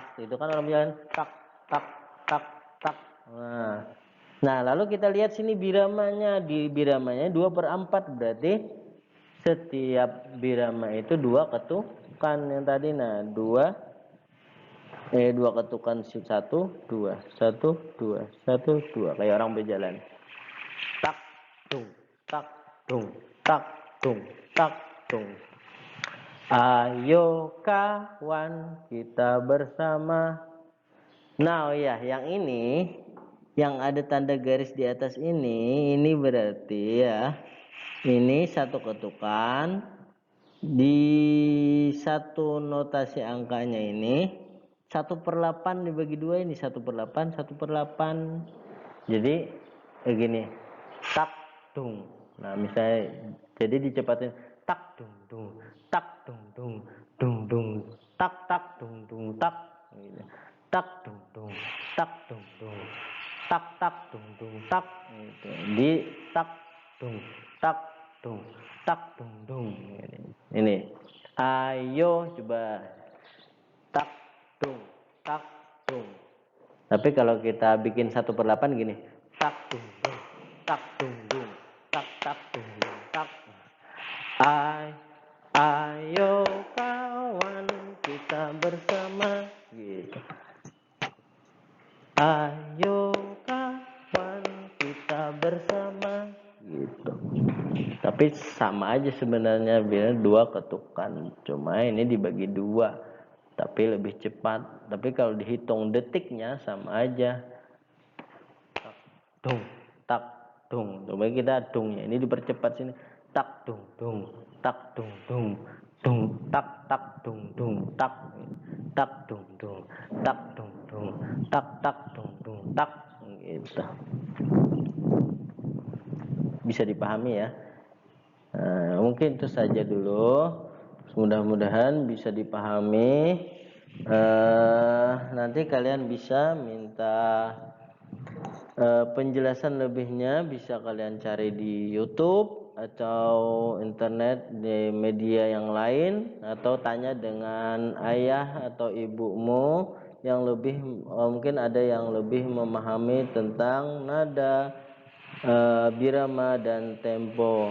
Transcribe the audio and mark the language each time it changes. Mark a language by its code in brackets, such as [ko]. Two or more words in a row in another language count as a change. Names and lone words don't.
[id] Itu kan orang berjalan tak tak tak tak. Nah, lalu kita lihat sini biramanya. Di biramanya 2/4, berarti setiap birama itu 2 ketukan yang tadi. Nah, 2 ketukan, 1 2 1 2 1 2, kayak orang berjalan. Tak tung tak tung tak tung tak tung. Ayo kawan kita bersama. Nah, oh ya, yang ini yang ada tanda garis di atas ini berarti ya, ini 1 ketukan di satu notasi angkanya ini 1/8 dibagi 2, ini 1/8 1/8. Jadi gini, tak dung. Nah, misalnya jadi dicepatin tak dung dung tak dung dung dung dung tak tak dung dung tak gitu. Tak dung dung tak dung dung tak tak dung dung tak gitu. Di tak dung tak dung tak dung dung. Ini ayo coba tak dung tak dung. Tapi kalau kita bikin 1/8 gini, tak dung dung tak dung dung tak tak dung dung tak. Ayo kawan kita bersama gitu. Ayo kawan kita bersama gitu. Tapi sama aja sebenarnya, biar 2 ketukan. Cuma ini dibagi 2, tapi lebih cepat. Tapi kalau dihitung detiknya sama aja. Dung, tak, dung. Coba kita dungnya. Ini dipercepat sini. Tak, dung, dung. Tak, dung, dung. Dung, tak, dung, dung. Tak, tak, dung, dung. Tak, dung, dung. Tak, dung, dung. Tak. Gitu. Bisa dipahami ya. Nah, mungkin itu saja dulu. Mudah-mudahan bisa dipahami. Nanti kalian bisa minta penjelasan lebihnya, bisa kalian cari di YouTube atau internet di media yang lain, atau tanya dengan ayah atau ibumu yang lebih, mungkin ada yang lebih memahami tentang nada, birama dan tempo.